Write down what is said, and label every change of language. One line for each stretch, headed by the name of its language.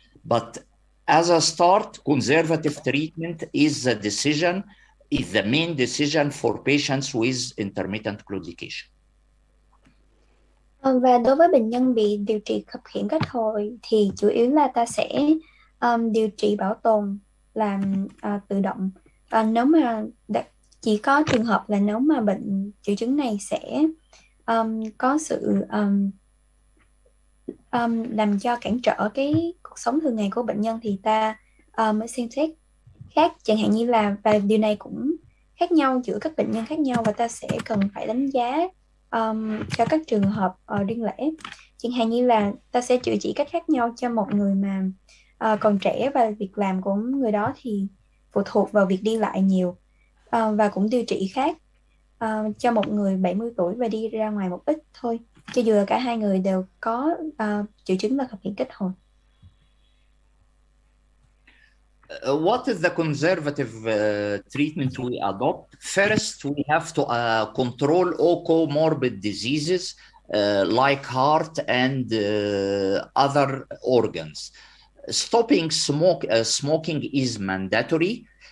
English: But as a start, conservative treatment is the main decision for patients with intermittent claudication.
Vietnamese: Và đối với bệnh nhân bị điều trị khập khiễng kết hồi thì chủ yếu là ta sẽ điều trị bảo tồn làm tự động. Nếu mà chỉ có trường hợp là nếu mà bệnh triệu chứng này sẽ có sự làm cho cản trở cái cuộc sống thường ngày của bệnh nhân thì ta mới xem xét khác, chẳng hạn như là, và điều này cũng khác nhau giữa các bệnh nhân khác nhau, và ta sẽ cần phải đánh giá cho các trường hợp riêng lẻ. Chẳng hạn như là ta sẽ chữa trị cách khác nhau cho một người mà còn trẻ và việc làm của người đó thì phụ thuộc vào việc đi lại nhiều, và cũng điều trị khác cho một người 70 tuổi và đi ra ngoài một ít thôi, cho dù là cả hai người đều có triệu chứng là khập khiễng kết hồi.
English: What is the conservative treatment we adopt? First, we have to control all comorbid diseases like heart and other organs. Stopping smoking is mandatory.